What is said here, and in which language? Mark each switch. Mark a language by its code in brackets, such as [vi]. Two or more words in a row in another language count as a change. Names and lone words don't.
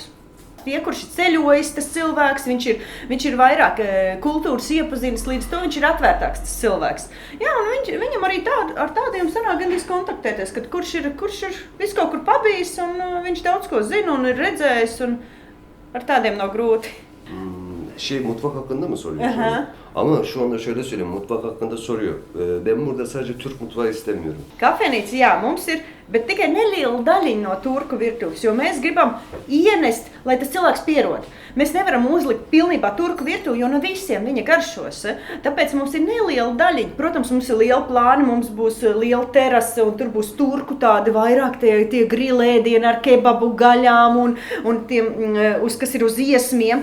[lv] Tie, kurš ir ceļojis, tas cilvēks, viņš ir vairāk kultūras iepazinis, līdz to viņš ir atvērtāks tas cilvēks. Jā, un viņam arī ar tādiem sanāk gandrīz kontaktēties, kad kurš ir visu kaut kur pabijis, un viņš daudz ko zina un ir redzējis, un ar tādiem nav grūti. [tr] Mutfak hakkında mı soruyorsunuz? Ama şu anda şöyle söyleyeyim, mutfak hakkında soruyor. Ben burada sadece Türk mutfağı istemiyorum. [lv] Kafejnīca, jā, mums ir, bet tikai neliela daļiņa no turku virtuves, jo mēs gribam ienest, lai tas cilvēks pierod. Mēs nevaram uzlikt pilnībā turku virtuvi, jo no visiem viņa garšos. Tāpēc mums ir neliela daļiņa. Protams, mums ir liela plāni, mums būs liela terase, un tur būs turku tādi vairāk tie grilēdieni ar kebabu gaļām un tiem, kas ir uz iesmiem.